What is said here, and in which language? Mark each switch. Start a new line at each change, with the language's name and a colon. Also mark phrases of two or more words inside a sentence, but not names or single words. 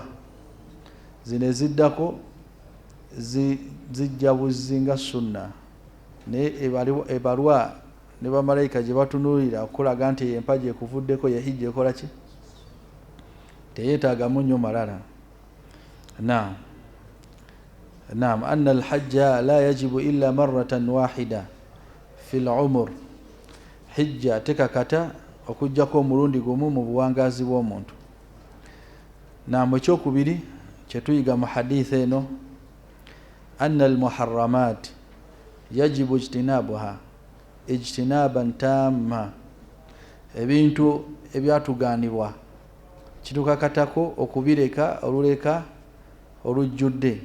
Ganda: Zino eziddako zijja buzinga sunna, naye ebalwa ne bamalayika gye batunuulira okulaga nti empagi ekuvuddeko ye hijja ekola ki, teyeetaagamu nnyo malala. Naam,
Arabic: أن الحج لا يجب إلا مرة واحدة في العمر,
Ganda: hijja tekakata okujjako omulundi gumu mu buwangazi bw'omuntu. Naam, ekyokubiri kyetuyiga mu hadisi eno,
Arabic: أن المحرمات يجب اجتنابها اجتنابا تاما,
Ganda: ebintu ebyatuganibwa kitukakatako okubireka oluleka olujjudde.